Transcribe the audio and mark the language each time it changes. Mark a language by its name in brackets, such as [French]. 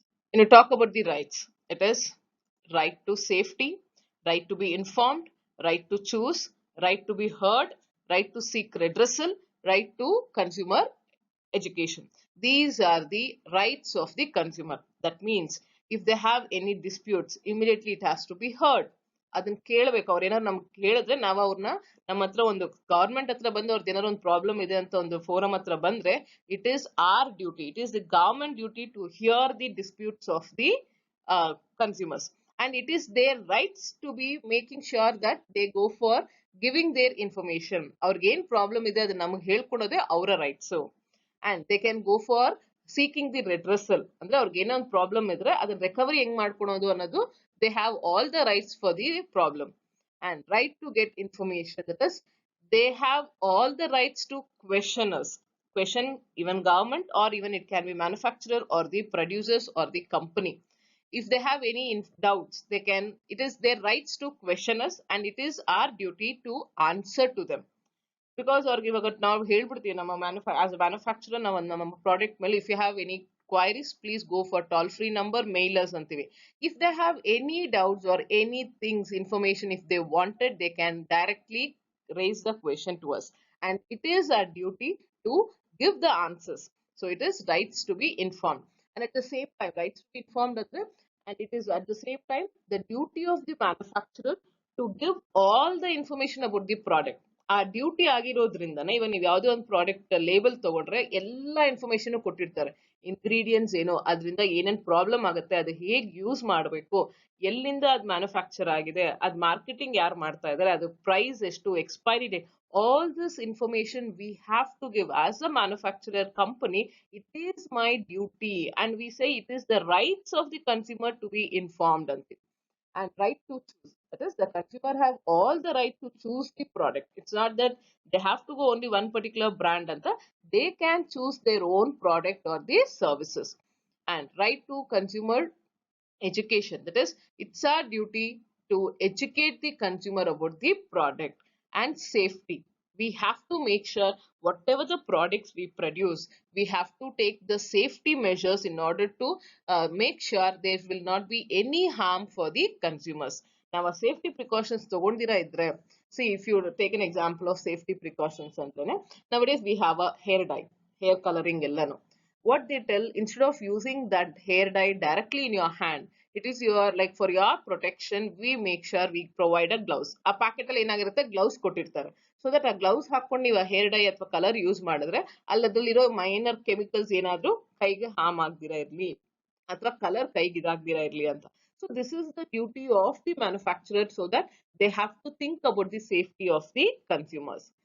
[English] When you talk about the rights, it is right to safety, right to be informed, right to choose, right to be heard, right to seek redressal, right to consumer education. These are the rights of the consumer. That means if they have any disputes, immediately it has to be heard. [Kannada] ಅದನ್ನ ಕೇಳಬೇಕು. ಅವ್ರು ಏನಾದ್ರು ನಮ್ಗೆ ಕೇಳಿದ್ರೆ ನಾವು ಅವ್ರನ್ನ ನಮ್ಮ ಹತ್ರ ಒಂದು ಗವರ್ಮೆಂಟ್ ಹತ್ರ ಬಂದು ಅವ್ರದ್ದು ಏನಾದ್ರು ಒಂದು ಪ್ರಾಬ್ಲಮ್ ಇದೆ ಅಂತ ಒಂದು ಫೋರಮ್ ಹತ್ರ ಬಂದ್ರೆ, [English] It is our duty, it is the government duty to hear the disputes of the consumers, and it is their rights to be making sure that they go for giving their information. [Kannada] ಅವ್ರಿಗೆ ಏನ್ problem ಇದೆ ಅದನ್ನ ನಮಗೆ ಹೇಳ್ಕೊಡೋದೇ ಅವರ rights. [English] And they can go for seeking the redressal. [Kannada] ಅಂದ್ರೆ ಅವ್ರಿಗೆ ಏನೋ ಒಂದು ಪ್ರಾಬ್ಲಮ್ ಇದ್ರೆ ಅದನ್ನ ರಿಕವರಿ ಹೆಂಗ್ ಮಾಡ್ಕೊಳೋದು ಅನ್ನೋದು, [English] they have all the rights for the problem. And right to get information, that is they have all the rights to question us, question even government, or even it can be manufacturer or the producers or the company. If they have any doubts, they can, it is their rights to question us, and it is our duty to answer to them. Because [Kannada] ಅವ್ರಿಗೆ ಇವಾಗ ನಾವು ಹೇಳ್ಬಿಡ್ತೀವಿ ನಮ್ಮ [English] as a manufacturer [Kannada] ನಾವು ನಮ್ಮ product ಮೇಲೆ, [English] if you have any queries, please go for toll free number, mail us [Kannada] antivi. [English] If they have any doubts or any things, information, if they wanted, they can directly raise the question to us, and it is our duty to give the answers. So it is rights to be informed, and at the same time rights to be informed, and it is at the same time the duty of the manufacturer to give all the information about the product. [Kannada] ಆ duty ಆಗಿರೋದ್ರಿಂದನೇ ಇವಾಗ ನೀವು ಯಾವುದೇ ಒಂದು product label ತಗೊಂಡ್ರೆ ಎಲ್ಲಾ information ಕೊಟ್ಟಿರ್ತಾರೆ. Ingredients ಏನು, ಅದರಿಂದ ಏನೇನ್ ಪ್ರಾಬ್ಲಮ್ ಆಗುತ್ತೆ, ಅದು ಹೇಗ್ ಯೂಸ್ ಮಾಡಬೇಕು, ಎಲ್ಲಿಂದ ಅದು ಮ್ಯಾನುಫ್ಯಾಕ್ಚರ್ ಆಗಿದೆ, ಅದ್ ಮಾರ್ಕೆಟಿಂಗ್ ಯಾರು ಮಾಡ್ತಾ ಇದಾರೆ, ಅದು ಪ್ರೈಸ್ ಎಷ್ಟು, expiry date, [English] all this information we have to give as a manufacturer company. It is my duty, and we say it is the rights of the consumer to be informed. And right to choose, that is the consumer have all the right to choose the product. It's not that they have to go only one particular brand, and they can choose their own product or the services. And right to consumer education, that is it's our duty to educate the consumer about the product. And safety, we have to make sure whatever the products we produce, we have to take the safety measures in order to make sure there will not be any harm for the consumers. Now a safety precautions [Kannada] ತಗೊಂಡಿರಾ ಇದ್ರೆ, [English] see if you take an example of safety precautions [Kannada] ಅಂತಂದ್ರೆ, [English] nowadays we have a hair dye, hair coloring [Kannada] ಎಲ್ಲಾನು. [English] What they tell, instead of using that hair dye directly in your hand, it is your, like for your protection, we make sure we provide a gloves. [Kannada] ಆ packet ಅಲ್ಲಿ ಏನಾಗಿರುತ್ತೆ, gloves ಕೊಟ್ಟಿರ್ತಾರೆ. So that ಆ gloves ಹಾಕೊಂಡು ನೀವು hair dye ಅಥವಾ colour use ಮಾಡಿದ್ರೆ ಅಲ್ಲದ್ರಲ್ಲಿರೋ minor chemicals ಏನಾದ್ರೂ ಕೈಗೆ ಹಾರ್ಮ್ ಆಗ್ದಿರಾ ಇರ್ಲಿ ಅಥವಾ ಕಲರ್ ಕೈಗೆ ಇದಾಗ್ದಿರಾ ಇರ್ಲಿ ಅಂತ. [English] So this is the duty of the manufacturer, so that they have to think about the safety of the consumers.